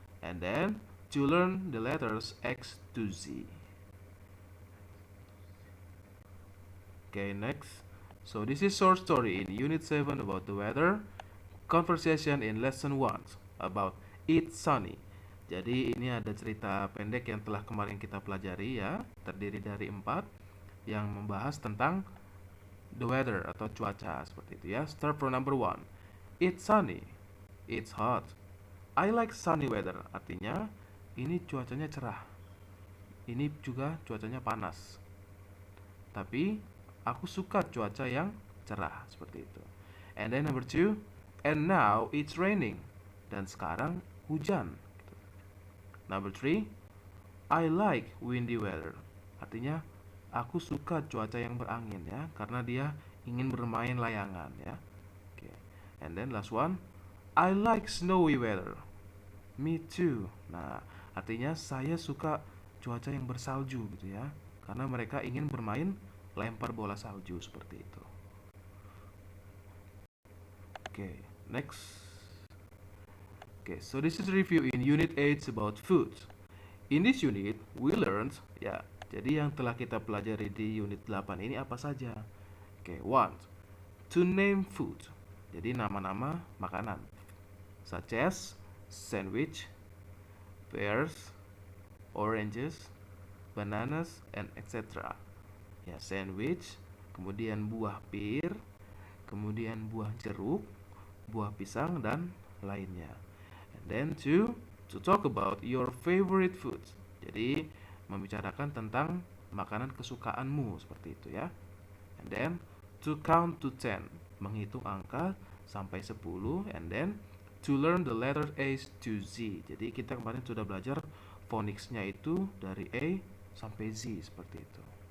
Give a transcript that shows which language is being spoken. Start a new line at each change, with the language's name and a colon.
English: And then to learn the letters X to Z. Okay, next. So this is short story in Unit 7 about the weather. Conversation in Lesson 1 about It's Sunny.
Indonesian: Jadi ini ada cerita pendek yang telah kemarin kita pelajari ya, terdiri dari 4 yang membahas tentang the weather atau cuaca seperti itu ya.
English: Start from number 1. It's sunny. It's hot. I like sunny weather.
Indonesian: Artinya ini cuacanya cerah. Ini juga cuacanya panas. Tapi aku suka cuaca yang cerah seperti itu.
English: And then number 2, and now it's raining.
Indonesian: Dan sekarang hujan.
English: Number 3, I like windy weather.
Indonesian: Artinya aku suka cuaca yang berangin ya, karena dia ingin bermain layangan ya.
English: Okay. And then last one, I like snowy weather. Me too.
Indonesian: Nah, artinya saya suka cuaca yang bersalju gitu ya, karena mereka ingin bermain lempar bola salju seperti itu.
English: Okay, next. Okay, so this is review in unit 8 about food. In this unit, we learned,
Indonesian: ya, jadi yang telah kita pelajari di unit 8 ini apa saja?
English: Okay, 1. To name food.
Indonesian: Jadi nama-nama makanan.
English: Such as sandwich, pears, oranges, bananas, and etc.
Indonesian: Ya, sandwich, kemudian buah pir, kemudian buah jeruk, buah pisang, dan lainnya.
English: And then to talk about your favorite food.
Indonesian: Jadi membicarakan tentang makanan kesukaanmu seperti itu ya.
English: And then to count to 10,
Indonesian: menghitung angka sampai 10.
English: And then to learn the letter A to Z.
Indonesian: Jadi kita kemarin sudah belajar phonicsnya itu dari A sampai Z seperti itu.